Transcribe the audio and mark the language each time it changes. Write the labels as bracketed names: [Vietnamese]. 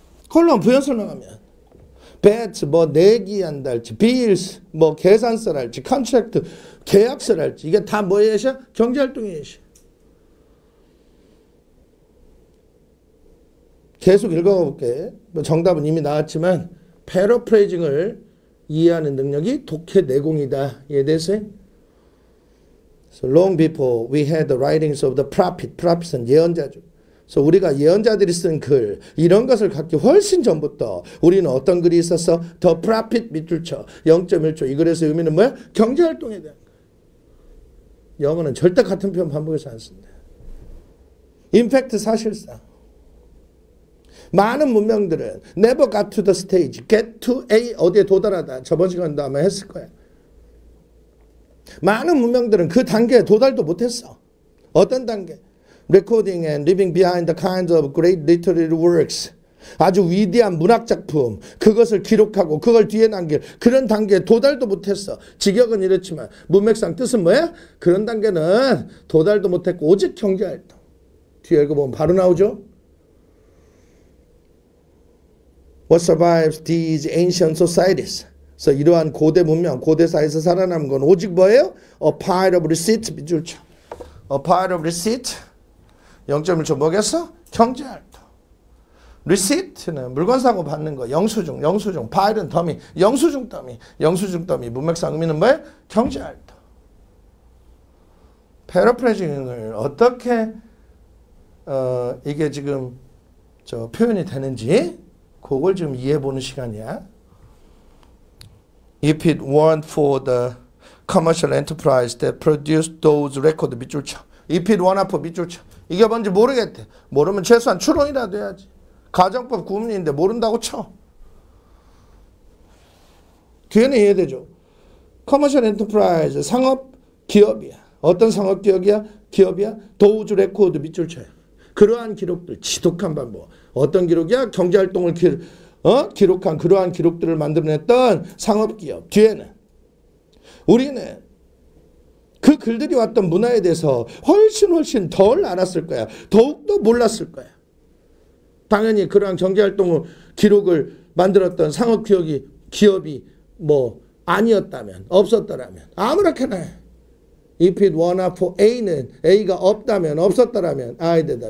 [Korean] 콜럼 부연 설명하면 bet 뭐 내기한다 할지 bills 뭐 계산서를 할지 contract 계약서를 할지 이게 다 뭐의 예시야? 경제활동의 예시. 계속 읽어볼게. 뭐 정답은 이미 나왔지만 패러프레이징을 이해하는 능력이 독해 내공이다. 이해되세요? [English] So long before we had the writings of the prophet. [Korean] prophet은 예언자죠. 그래서 우리가 예언자들이 쓴 글 이런 것을 갖기 훨씬 전부터 우리는 어떤 글이 있었어? The prophet 밑줄 쳐. 0.1초. 이 글에서 의미는 뭐야? 경제활동에 대한 거. 영어는 절대 같은 표현 반복해서 안 쓴다. [English] In fact [Korean] 사실상 많은 문명들은 [English] never got to the stage. get to A 어디에 도달하다. [Korean] 저번 시간도 아마 했을 거야. 많은 문명들은 그 단계에 도달도 못했어. 어떤 단계? [English] Recording and leaving behind the kinds of great literary works. [Korean] 아주 위대한 문학작품. 그것을 기록하고 그걸 뒤에 남길 그런 단계에 도달도 못했어. 직역은 이렇지만 문맥상 뜻은 뭐야? 그런 단계는 도달도 못했고 오직 경제활동. 뒤에 읽어보면 바로 나오죠. [English] What survives these ancient societies? [Korean] 그래서 이러한 고대 문명, 고대 사회에서 살아남은 건 오직 뭐예요? [English] A pile of receipt. [Korean] 밑줄 쳐. [English] A pile of receipt. [Korean] 0.1초 뭐겠어? 경제활동. receipt는 물건 사고 받는 거. 영수증. file은 더미. 영수증 더미. 문맥상 의미는 뭐예요? 경제활동. paraphrasing을 어떻게 이게 지금 표현이 되는지 그걸 좀 이해해보는 시간이야. [English] If it weren't for the commercial enterprise that produced those records [Korean] 밑줄 쳐. [English] If it weren't for [Korean] 밑줄 쳐. 이게 뭔지 모르겠대. 모르면 최소한 추론이라도 해야지. 가정법 구문인데 모른다고 쳐. 뒤에는 이해되죠. commercial enterprise 상업 기업이야. 어떤 상업 기업이야? those records 밑줄 쳐요. 그러한 기록들 지독한 방법. 어떤 기록이야? 경제활동을 기록한 그러한 기록들을 만들어냈던 상업기업. 뒤에는 우리는 그 글들이 왔던 문화에 대해서 훨씬 덜 알았을 거야. 더욱더 몰랐을 거야. 당연히 그러한 경제활동을 기록을 만들었던 상업기업이 뭐 아니었다면 없었더라면 아무렇게나 해. [English] If it were not for [Korean] A는 A가 없다면 없었더라면 I에 대다.